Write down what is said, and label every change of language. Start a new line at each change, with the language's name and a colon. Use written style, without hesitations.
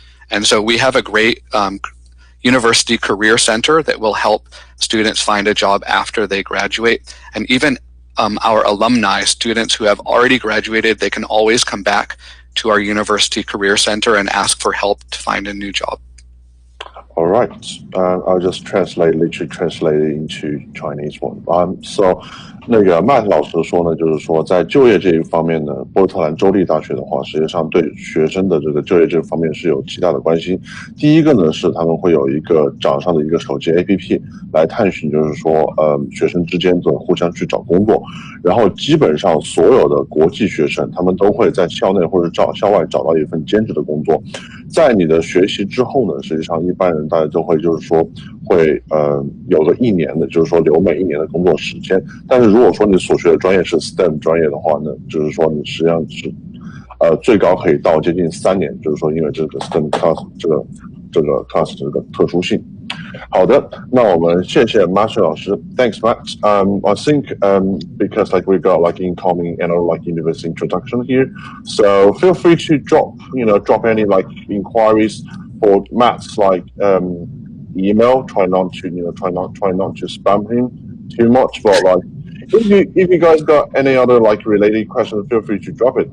English: And so we have a great university career center that will help students find a job after they graduate. And even our alumni, students who have already graduated, they can always come back to our university career center and ask for help to find a new job. All right, I'll just literally translate it into Chinese one.
Chinese: So 那个 Matt 老师说呢，就是说在就业这一方面呢，波特兰州立大学的话，实际上对学生的这个就业这方面是有极大的关心。第一个呢是他们会有一个掌上的一个手机 APP 来探寻，就是说学生之间的互相去找工作。然后基本上所有的国际学生，他们都会在校内或者校外找到一份兼职的工作。在你的学习之后呢，实际上一般人大家都会就是说会有个1年的，就是说留美1年的工作时间。但是如果说你所学的专业是 STEM 专业的话呢，就是说你实际上是最高可以到接近3年，就是说因为这个 STEM class 这个 class 这个特殊性。好的，那我们谢谢 Master 老师 ，
English: Thanks Matt. I think because like we got like incoming and like university introduction here, so feel free to drop any like inquiries for Matt's like email. Try not to spam him too much, but like if you guys got any other like related questions, feel free to drop it.